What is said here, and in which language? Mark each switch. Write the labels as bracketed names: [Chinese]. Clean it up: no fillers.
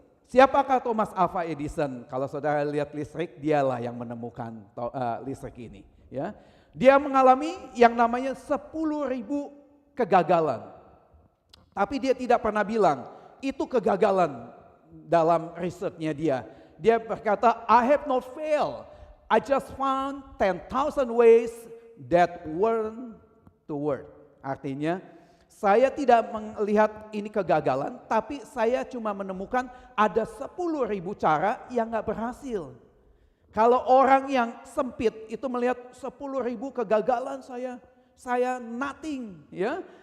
[Indonesian] Siapakah Thomas Alva Edison? Kalau saudara lihat listrik, dialah yang menemukan listrik ini. Ya, dia mengalami yang namanya 10.000 kegagalan. Tapi dia tidak pernah bilang itu kegagalan dalam risetnya dia. Dia berkata, [English] I have not failed. I just found 10,000 ways that weren't to work. [Indonesian] Artinya, saya tidak melihat ini kegagalan, tapi saya cuma menemukan ada 10.000 cara yang gak berhasil. Kalau orang yang sempit itu melihat 10.000 kegagalan saya nothing, ya.